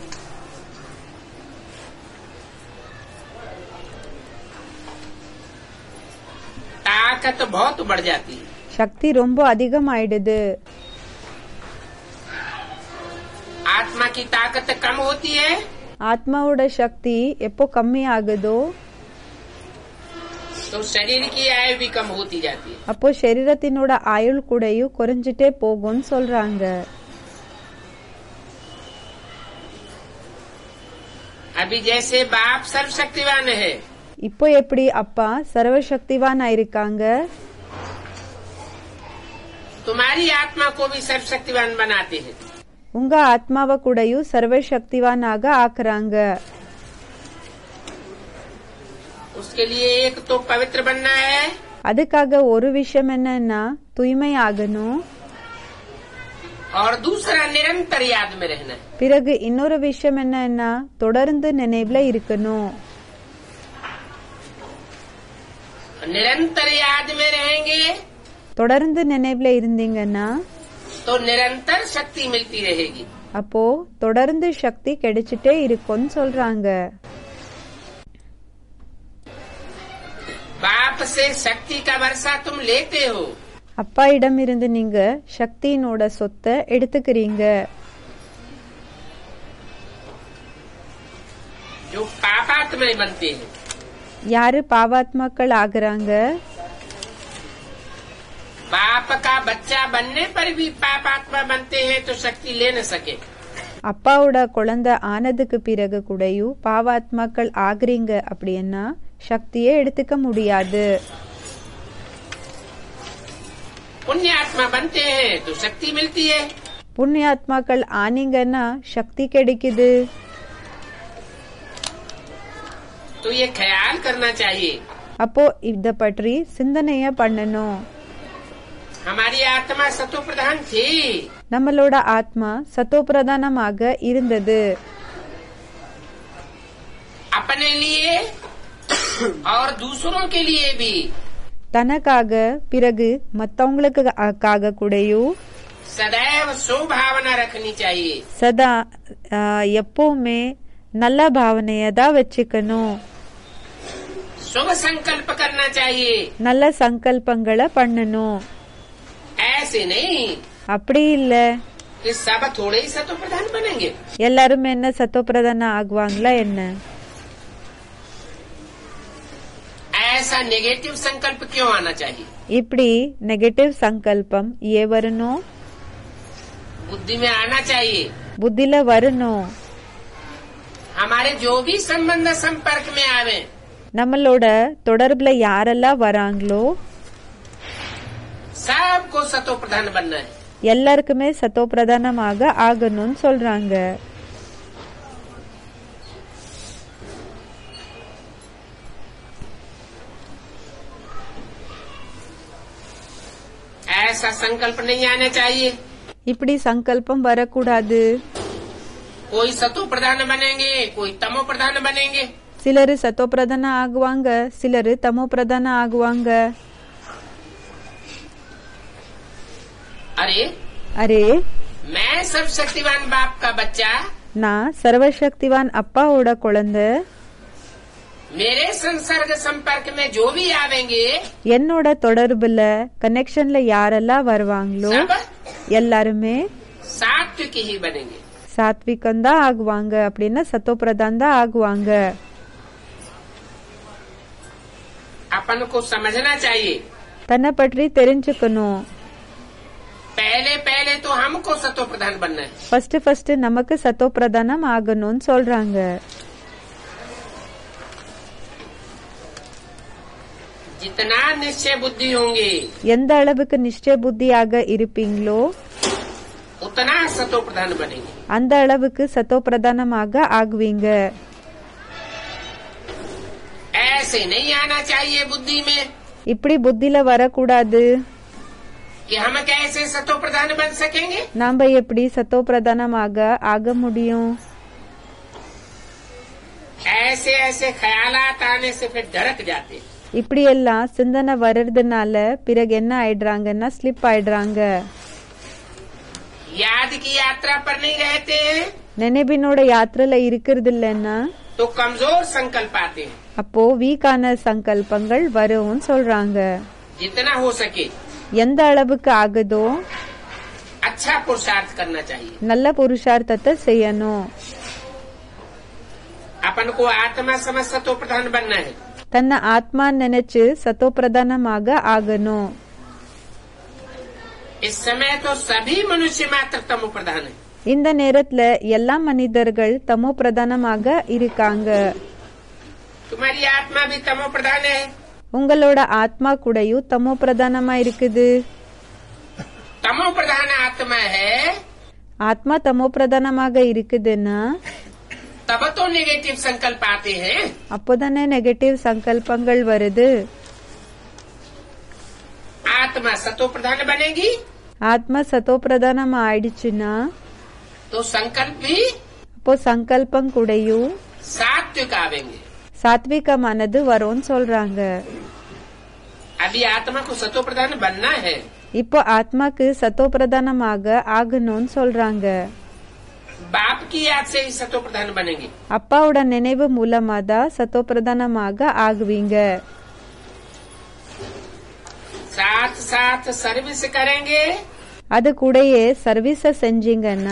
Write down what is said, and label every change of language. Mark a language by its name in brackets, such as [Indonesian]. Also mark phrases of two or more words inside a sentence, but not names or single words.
[Hindi] ताकत बहुत बढ़ जाती है, [Tamil] சக்தி ரொம்ப அதிகமாயிடுது. [Hindi] आत्मा की ताकत कम होती है, [Tamil] ஆத்மாவோட சக்தி எப்போ கம்மி ஆகுதோ [Hindi] तो शरीर की आयु भी कम होती जाती है। [Tamil] அப்போ சரீரத்தினோட ஆயுள் கூடயும் குறைஞ்சிட்டே போகும்னு சொல்றாங்க. [Hindi] अभी जैसे बाप सर्वशक्तिवान है, [Tamil] இப்போ எப்படி அப்பா சர்வசக்திவான் ஆயிருக்காங்க, [Hindi] तुम्हारी आत्मा को भी सर्वशक्तिवान बनाते हैं। [Tamil] உங்க ஆத்மாவை கூடயும் சர்வசக்திவானாக ஆக்குறாங்க. [Hindi] उसके लिए एक तो पवित्र बनना है, [Tamil] அதுக்காக ஒரு விஷயம் என்னன்னா தூய்மை ஆகணும். [Hindi] और दूसरा निरंतर याद में रहना है। [Tamil] பிறகு இன்னொரு விஷயம் என்னன்னா தொடர்ந்து நினைவுல இருக்கணும். [Hindi] निरंतर याद में रहेंगे [Tamil] தொடர்ந்து நினைவுல இருந்தீங்கன்னா [Hindi] तो निरंतर शक्ति मिलती रहेगी। [Tamil] அப்போ தொடர்ந்து சக்தி கிடைச்சிட்டே இருக்கும்னு சொல்றாங்க. [Hindi] बाप से शक्ति का वर्षा तुम लेते हो, [Tamil] அப்பா இடம் இருந்து நீங்க சக்தியினோட சொத்தை எடுத்துக்கிறீங்க. [Hindi] जो पापात्मा बनते हैं। [Tamil] யாரு பாவாத்மாக்கள் ஆகுறாங்க? [Hindi] बाप का बच्चा बनने पर भी पापात्मा बनते हैं तो शक्ति ले न सके। [Tamil] அப்பாவோட குழந்தை ஆனதுக்கு பிறகு கூடயும் பாவாத்மாக்கள் ஆகுறீங்க அப்படின்னா சக்தியே எடுத்துக்க முடியாது. [Hindi] पुण्यात्मा बनते हैं तो शक्ति मिलती है। [Tamil] புண்ணியாத்மாக்கள் ஆனீங்கன்னா சக்தி கிடைக்குது. [Hindi] तो ये ख्याल करना चाहिए, [Tamil] அப்போ இத பற்றி சிந்தனைய பண்ணணும். [Hindi] हमारी आत्मा सतो प्रधान थी, [Tamil] நம்மளோட ஆத்மா சத்தோபிரதானமாக இருந்தது. [Hindi] अपने लिए और दूसरों के लिए भी [Tamil] தனக்காக பிறகு மத்தவங்களுக்காக கூடயும் [Hindi] सदैव स्वभावना रखनी चाहिए। [Tamil] சதா எப்பவுமே நல்ல பாவனைய தான் வச்சுக்கணும். [Hindi] शुभ संकल्प करना चाहिए, [Tamil] நல்ல சங்கல்பங்களை பண்ணணும். [Hindi] ऐसे नहीं [Tamil] அப்படி இல்ல [Hindi] कि सब थोड़े ही सतो प्रधान बनेंगे। [Tamil] எல்லாரும் என்ன சத்தோபிரதான ஆகுவாங்களா என்ன? [Hindi] ऐसा नेगेटिव संकल्प क्यों आना चाहिए? [Tamil] இப்படி நெகட்டிவ் சங்கல்பம் ஏன் வரணும்? [Hindi] बुद्धि में आना चाहिए। [Tamil] புத்தில வரணும். [Hindi] हमारे जो भी संबंध संपर्क में आवे, [Tamil] நம்மளோட தொடர்புல யாரெல்லாம் வராங்களோ [Hindi] सबको सतो प्रधान बनना है। [Tamil] எல்லாருக்குமே சத்தோ பிரதானமாக ஆகணும்னு சொல்றாங்க. [Hindi] ऐसा संकल्प नहीं आना चाहिए। [Tamil] இப்படி சங்கல்பம் வரக்கூடாது. [Hindi] कोई सतो प्रधान बनेंगे, कोई तमो प्रधान बनेंगे। [Tamil] சிலரு சத்தோ பிரதான ஆகுவாங்க, சிலரு தமோ பிரதான ஆகுவாங்க. [Hindi] अरे [Tamil] அரே, [Hindi] मैं सर्वशक्तिवान बाप का बच्चा, [Tamil] நான் சர்வசக்திவான் அப்பாவோட குழந்தை. [Hindi] मेरे संसर्ग संपर्क में जो भी आवेंगे [Tamil] என்னோட தொடர்புல கனெக்ஷன்ல யாரெல்லாம் வருவாங்களோ [Hindi] सब [Tamil] எல்லாருமே [Hindi] सात्विक ही बनेंगे। [Tamil] சாத்விகம் தான் ஆகுவாங்க, அப்படின்னா சத்தோ பிரதான் தான் ஆகுவாங்க. [Hindi] अपन को समझना चाहिए, [Tamil] தன்னை பற்றி தெரிஞ்சுக்கணும். [Hindi] पहले पहले तो हमको सतो प्रधान बनना है। [Tamil] ஃபர்ஸ்ட் நமக்கு சத்தோ பிரதானம் ஆகணும்னு சொல்றாங்க. [Hindi] जितना निश्चय बुद्धि होंगे [Tamil] எந்த அளவுக்கு நிச்சய புத்தியாக இருப்பீங்களோ [Hindi] उतना सतो प्रधान बनेंगे। [Tamil] அந்த அளவுக்கு சத்தோ பிரதானமாக ஆகுவீங்க. [Hindi] ऐसे नहीं आना चाहिए बुद्धि में [Tamil] இப்படி புத்தில வரக்கூடாது. [Hindi] कि हम कैसे सतो प्रधान बन सकेंगे। [Tamil] நாம எப்படி சத்தோ பிரதானமாக ஆக முடியும்? [Hindi] ऐसे ऐसे ख्यालात आने से फिर डरक जाते। [Tamil] இப்படி எல்லாம் சிந்தனை வர்றதுனால பிறகு என்ன ஆயிடுறாங்கன்னா ஸ்லிப் ஆயிடுறாங்க. [Hindi] याद की यात्रा पर नहीं रहते हैं [Tamil] நினைவினோட யாத்திரையில இருக்கிறது இல்லைன்னா [Hindi] तो कमजोर संकल्प आते हैं। [Tamil] அப்போ வீக்கான சங்கல்பங்கள் வரும்னு சொல்றாங்க. [Hindi] जितना हो सके [Tamil] எந்த அளவுக்கு ஆகுதோ [Hindi] अच्छा पुरुषार्थ करना चाहिए। [Tamil] நல்ல புருஷார்த்தத்தை செய்யணும். [Hindi] अपन को आत्मा समझ सतो प्रधान बनना है। [Tamil] தன்னை ஆத்மா நினைச்சு சத்தோ பிரதானமாக ஆகணும். [Hindi] इस समय तो सभी मनुष्य मात्र तमो प्रधान है। [Tamil] இந்த நேரத்துல எல்லா மனிதர்கள் தமோ பிரதானமாக இருக்காங்க. [Hindi] तुम्हारी आत्मा भी तमो प्रधान है। [Tamil] உங்களோட ஆத்மா கூடயும் தமோ பிரதானமா இருக்குது. [Hindi] तमो प्रधान आत्मा है [Tamil] ஆத்மா தமோ பிரதானமாக இருக்குதுன்னா [Hindi] तब तो नेगेटिव संकल्प आते हैं। [Tamil] அப்போதானே நெகட்டிவ் சங்கல்பங்கள் வருது. [Hindi] आत्मा सतो प्रधान बनेगी [Tamil] ஆத்மா சத்தோ பிரதானமா ஆயிடுச்சுன்னா [Hindi] तो संकल्प भी [Tamil] அப்போ சங்கல்பம் கூடயும் [Hindi] सात्विक आवेंगे। [Tamil] சாத்விகமானது வரும்னு சொல்றாங்க. [Hindi] अभी आत्मा को सतो प्रधान बनना है। [Tamil] இப்போ ஆத்மாக்கு சத்தோ பிரதானமாக ஆகணும்னு சொல்றாங்க. [Hindi] बाप की याद से ही सतो प्रधान बनेंगे। [Tamil] அப்பாவோட நினைவு மூலமா தான் சத்தோ பிரதானமாக ஆகுவீங்க. [Hindi] साथ साथ सर्विस करेंगे [Tamil] அது கூடயே சர்வீஸ செஞ்சீங்கன்னா